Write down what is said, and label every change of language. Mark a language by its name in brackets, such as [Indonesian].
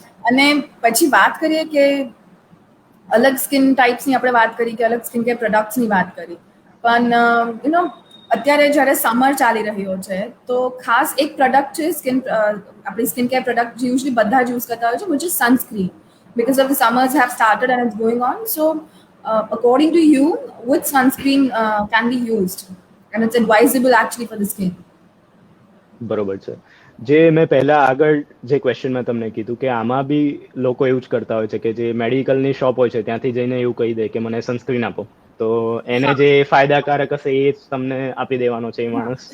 [Gujarati] અને પછી વાત કરીએ કે અલગ સ્કિન ટાઈપ્સની આપણે વાત કરી કે અલગ સ્કિન કેર પ્રોડક્ટ્સની વાત કરી, પણ અત્યારે જ્યારે સમર ચાલી રહ્યો છે તો ખાસ એક પ્રોડક્ટ છે આપણી સ્કિન કેર પ્રોડક્ટ જે યુઝલી બધા જ યુઝ કરતા હોય છે, [English] which is sunscreen. Because of the summers have started and it's going on. So, according to you, which sunscreen can be used? And it's advisable actually for the skin. [Gujarati] બરોબર છે. જે મેં પહેલા આગળ જે ક્વેશ્ચન મેં તમને કીધું કે આમાં બી લોકો એવું જ કરતા હોય છે કે જે મેડિકલની શોપ હોય છે ત્યાંથી જઈને એવું કહી દે કે મને સનસ્ક્રીન આપો, તો એને જે ફાયદાકારક હશે એ જ તમને આપી દેવાનો છે એ માણસ.